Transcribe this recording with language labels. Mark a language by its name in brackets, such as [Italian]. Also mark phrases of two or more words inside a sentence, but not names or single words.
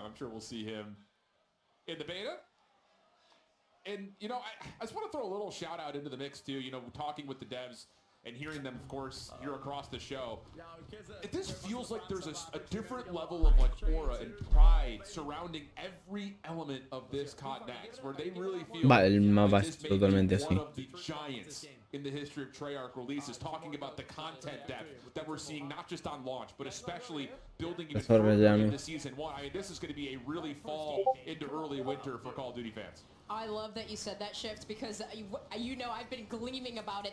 [English] I'm sure we'll see him in the beta. And, you know, I just want to throw a little shout out into the mix, too. You know, talking with the devs and hearing them, of course, here across the show. This feels like there's a different level of, like, aura and pride surrounding every element of this COD Next, where they really feel [Spanish] Vale, el mapa [English] this [Spanish] es [English] may be [Spanish] totalmente [English] one [Spanish] así. [English] of the giants in the history of Treyarch releases, talking about the content depth that we're seeing not just on launch, but especially building even [Spanish] Eso [English] further [Spanish] relleno. [English] into Season 1. I mean, this is going to be a really fall into early winter for Call of Duty fans. I love that you said that, Shift, because you know I've been gleaming about it.